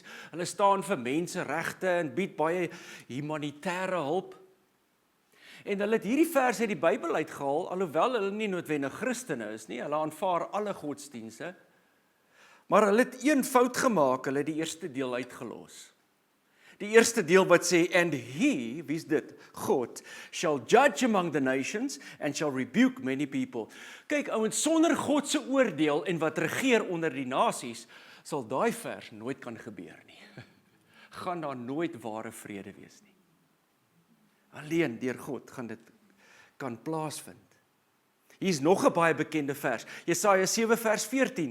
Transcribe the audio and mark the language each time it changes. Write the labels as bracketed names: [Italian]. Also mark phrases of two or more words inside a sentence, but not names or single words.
[Afrikaans] Hulle staan vir menseregte en bied baie humanitêre hulp. En hulle het hierdie vers uit die Bybel uitgehaal, alhoewel hulle nie noodwendig Christene is nie, hulle aanvaar alle godsdienste, maar hulle het een fout gemaak, hulle het die eerste deel uitgelos. Die eerste deel wat sê, [English] and he, [Afrikaans] wie is dit? God, [English] shall judge among the nations, and shall rebuke many people. [Afrikaans] Kyk, ouens, sonder God se oordeel en wat regeer onder die nasies, sal daai vers nooit kan gebeur nie. Gaan daar nooit ware vrede wees nie. Alleen deur God gaan dit kan plaasvind. Hier is nog 'n baie bekende vers, Jesaja 7 vers 14.